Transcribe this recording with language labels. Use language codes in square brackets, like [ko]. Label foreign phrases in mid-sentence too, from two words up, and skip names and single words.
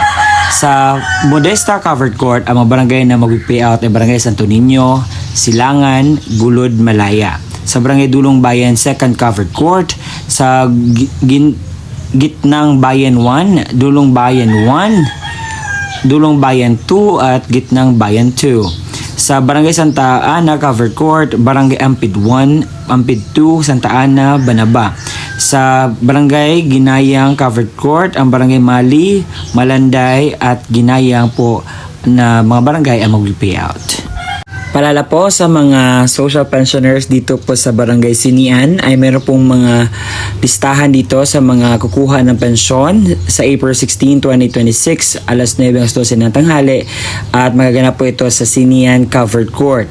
[tl] Sa Modesta Covered Court, ang mga barangay na mag-payout ay Barangay Santo Niño, Silangan, Gulod, Malaya. Sa Barangay Dulong Bayan 2nd Covered Court, sa Gitnang Bayan 1, Dulong Bayan 1, Dulong Bayan 2 at Gitnang Bayan 2. Sa Barangay Santa Ana Covered Court, Barangay Ampid 1, Ampid 2, Santa Ana, Banaba. Sa Barangay Ginayang Covered Court, ang Barangay Mali, Malanday at Ginayang po na mga barangay ang mag-payout. Palala po sa mga social pensioners dito po sa Barangay Sinian ay meron pong mga listahan dito sa mga kukuha ng pensyon sa April 16, 2026 alas 9 hanggang 12 ng tanghali at magaganap po ito sa Sinian Covered Court.